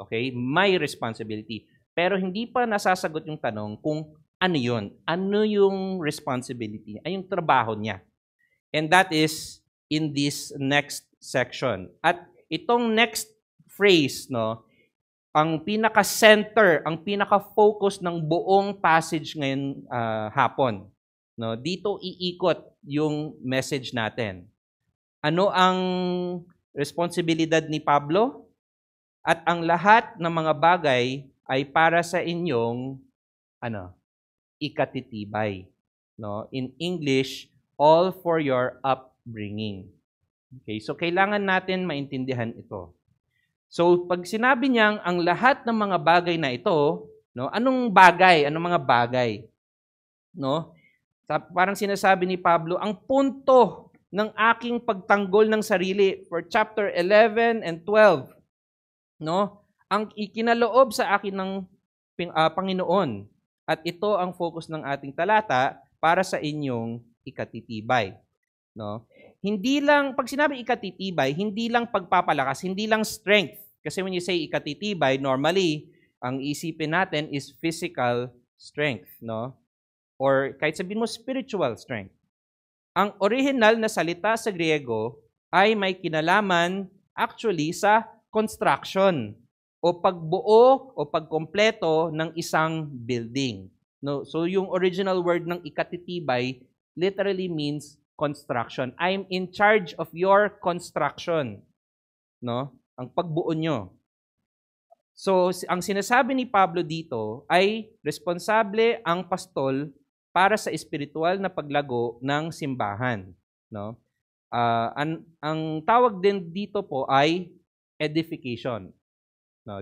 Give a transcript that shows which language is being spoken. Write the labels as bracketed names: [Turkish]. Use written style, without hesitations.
[Filipino] Okay, may responsibility. Pero hindi pa nasasagot yung tanong kung ano yun. Ano yung responsibility? Ay yung trabaho niya. [English] And that is in this next section. [Filipino] At itong next phrase, no, ang pinaka-center, ang pinaka-focus ng buong passage ngayon hapon. No, dito iikot yung message natin. Ano ang responsibilidad ni Pablo? At ang lahat ng mga bagay ay para sa inyong ikatitibay. No? [English] In English, all for your upbringing. [Filipino] Okay, so kailangan natin maintindihan ito. So pag sinabi niyang ang lahat ng mga bagay na ito, no, anong bagay? Anong mga bagay? No? Parang sinasabi ni Pablo, ang punto ng aking pagtanggol ng sarili for chapter 11 and 12, no? Ang ikinaloob sa akin ng Panginoon, at ito ang focus ng ating talata para sa inyong ikatitibay, no? Hindi lang pag sinabi ikatitibay, hindi lang pagpapalakas, hindi lang strength. Kasi when you say ikatitibay, normally ang isipin natin is physical strength, no? Or kahit sabihin mo spiritual strength. Ang original na salita sa Griego ay may kinalaman actually sa construction o pagbuo o pagkompleto ng isang building. No, so yung original word ng ikatitibay literally means construction. [English] I'm in charge of your construction. [Filipino] No? Ang pagbuo nyo. So ang sinasabi ni Pablo dito ay responsable ang pastol para sa espiritual na paglago ng simbahan. No? Ang tawag din dito po ay edification. No?